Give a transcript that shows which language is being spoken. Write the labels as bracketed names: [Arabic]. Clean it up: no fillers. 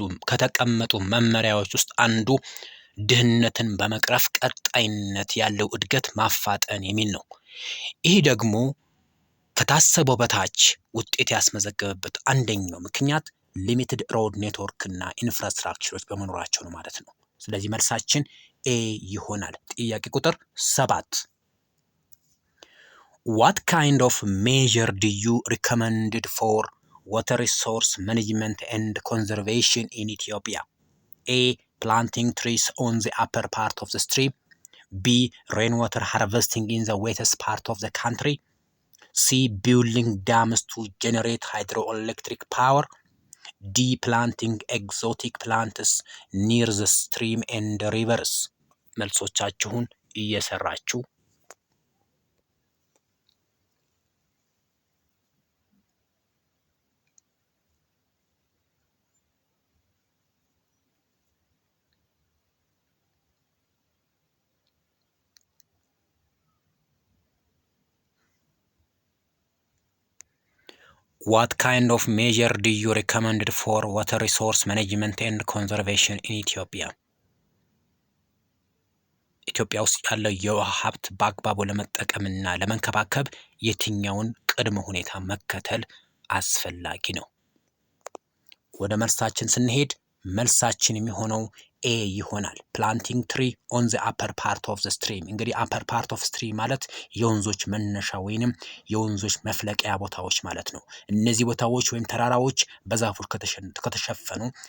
[Amharic] ከተቀመጡ መመሪያዎች ውስጥ አንዱ ድህነትን በመቅረፍ ቀጣይነት ያለው እድገት ማፋጠን የሚል ነው። ይህ ደግሞ ከታሰበው በታች ውጤት ያስመዘገበበት አንደኛው ምክንያት [English] ሊሚትድ ሮድ ኔትወርክ [Amharic] እና ኢንፍራስትራክቸሮች በመኖራቸው ነው ማለት ነው። ስለዚህ መልሳችን ኤ ይሆናል። ጥያቄ ቁጥር 7 [English] What kind of measure do you recommended for water resource management and conservation in Ethiopia? A. Planting trees on the upper part of the stream. B. Rainwater harvesting in the wettest part of the country. C. Building dams to generate hydroelectric power. D. Planting exotic plants near the stream and rivers. [Amharic] መልሶቻችሁን እየሰራችሁ [English] What kind of measure do you recommend for water resource management and conservation in Ethiopia? [Amharic] ኢትዮጵያ ውስጥ ያለው የውሃ ሀብት በአግባቡ ለመጠቀምና ለመንከባከብ የትኛውን ቅድመ ሁኔታ መከተል አስፈላጊ ነው? ወደ መልሳችን ስንሄድ መልሳችን የሚሆነው ኤ ይሆናል። [English] ፕላንቲንግ ትሪ ኦን ዘ አፐር ፓርት ኦፍ ዘ ስትሪም። [Amharic] እንግዲህ [English] አፐር ፓርት ኦፍ ስትሪም [Amharic] ማለት የወንዞች መነሻ ወይንም የወንዞች መፍለቂያ ቦታዎች ማለት ነው። እነዚህ ቦታዎች ወይም ተራራዎች በዛፎች ከተሸፈኑ